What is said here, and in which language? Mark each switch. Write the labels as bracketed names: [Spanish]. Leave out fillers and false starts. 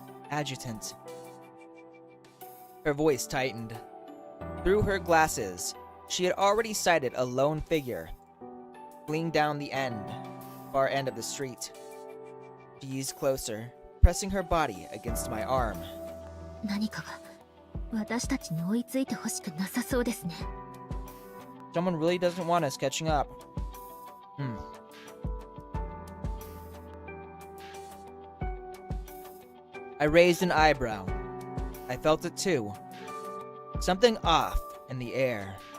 [English] Adjutant. Her voice tightened. Through her glasses, she had already sighted a lone figure, fleeing down the far end of the street. She eased closer, pressing her body against my arm. [Japanese] 何かが私たちに追いついてほしくなさそうですね [English] Someone really doesn't want us catching up. I raised an eyebrow. I felt it too. Something off in the air.